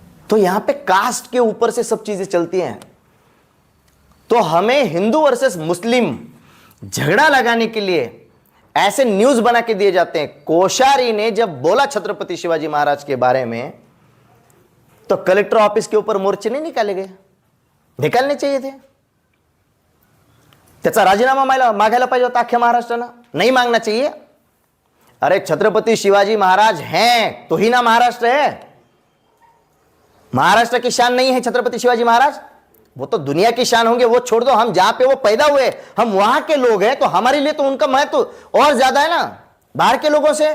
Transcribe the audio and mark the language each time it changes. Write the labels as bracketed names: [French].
[Hindi] तो यहां पे कास्ट के ऊपर से सब चीजें चलती हैं। तो हमें हिंदू वर्सेस मुस्लिम झगड़ा लगाने के लिए ऐसे न्यूज बना के दिए जाते हैं। कोश्यारी ने जब बोला छत्रपति शिवाजी महाराज के बारे में, तो कलेक्टर ऑफिस के ऊपर मोर्चे नहीं निकाले गए? निकालने चाहिए थे। [Marathi] त्याचा राजीनामा मागायला पाहिजे होता अख्ख्या महाराष्ट्रानं, [Hindi] नहीं मांगना चाहिए। अरे छत्रपति शिवाजी महाराज हैं तो ही ना महाराष्ट्र है। महाराष्ट्र की शान नहीं है छत्रपति शिवाजी महाराज? वो तो दुनिया की शान होंगे, वो छोड़ दो। हम जहां पे वो पैदा हुए, हम वहां के लोग हैं, तो हमारे लिए तो उनका महत्व और ज्यादा है ना बाहर के लोगों से।